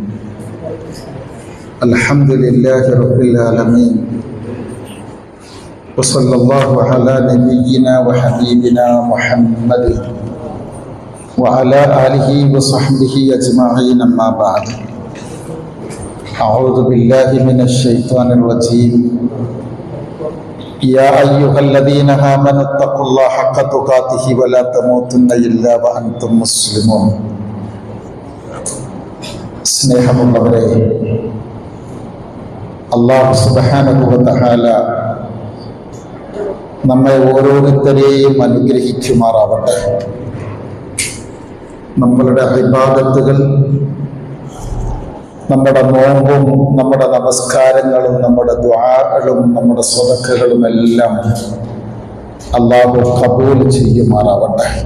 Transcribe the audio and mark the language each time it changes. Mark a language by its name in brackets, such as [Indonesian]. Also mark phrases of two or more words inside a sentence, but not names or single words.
[Arabic] الحمد لله رب العالمين، وصلى الله على نبينا وحبيبنا محمد وعلى آله وصحبه أجمعين. أما بعد، أعوذ بالله من الشيطان الرجيم. يا أيها الذين آمنوا اتقوا الله حق تقاته ولا تموتن إلا وأنتم مسلمون. [Malayalam] സ്നേഹമുള്ളവരെ, അല്ലാഹു [Arabic] سبحانه وتعالى [Malayalam] നമ്മെ ഓരോരുത്തരെയും അനുഗ്രഹിക്കുമാറാവട്ടെ. നമ്മളുടെ ഇബാദത്തുകൾ, നമ്മുടെ നോമ്പും നമ്മുടെ നമസ്കാരങ്ങളും നമ്മുടെ ദുആകളും നമ്മുടെ സ്വതക്കകളും എല്ലാം അല്ലാഹു ഖബൂൽ ചെയ്യുമാറാവട്ടെ.